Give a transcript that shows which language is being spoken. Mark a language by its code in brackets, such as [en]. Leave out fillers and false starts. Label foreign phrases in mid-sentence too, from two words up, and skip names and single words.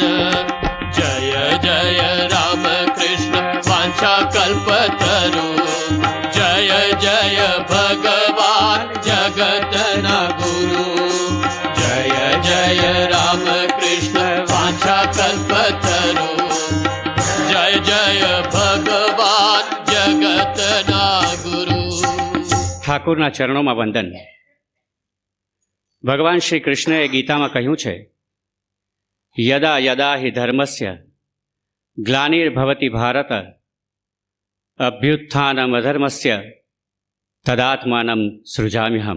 [gu] જય જય રામ કૃષ્ણ વાંછા કલ્પતરુ જય જય ભગવાન જગતના ગુરુ. જય જય રામ કૃષ્ણ વાંછા કલ્પતરુ જય જય ભગવાન જગતના ગુરુ. ઠાકોરના ચરણોમાં વંદન. ભગવાન શ્રી કૃષ્ણએ ગીતામાં કહ્યું છે, [sa] यदा यदा हि धर्मस्य ग्लानिर्भवति भारत अभ्युत्थानम अधर्मस्य तदात्मानम सृजाम्यहम.